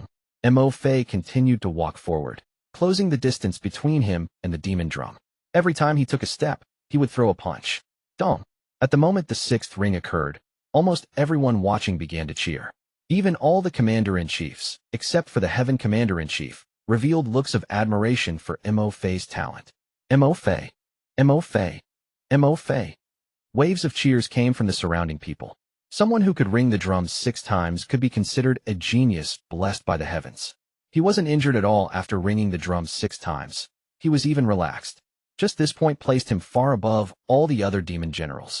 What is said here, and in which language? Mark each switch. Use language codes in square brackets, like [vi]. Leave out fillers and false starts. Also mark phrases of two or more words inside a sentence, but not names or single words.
[en] Mo Fei continued to walk forward, closing the distance between him and the demon drum. Every time he took a step, he would throw a punch. Dong. At the moment the 6th ring occurred, almost everyone watching began to cheer. Even all the commander-in-chiefs, except for the Heaven Commander-in-Chief, revealed looks of admiration for Mo Fei's talent. Mo Fei. Mo Fei. Mo Fei. Waves of cheers came from the surrounding people. Someone who could ring the drums 6 times could be considered a genius blessed by the heavens. He wasn't injured at all after ringing the drums 6 times. He was even relaxed. Just this point placed him far above all the other demon generals.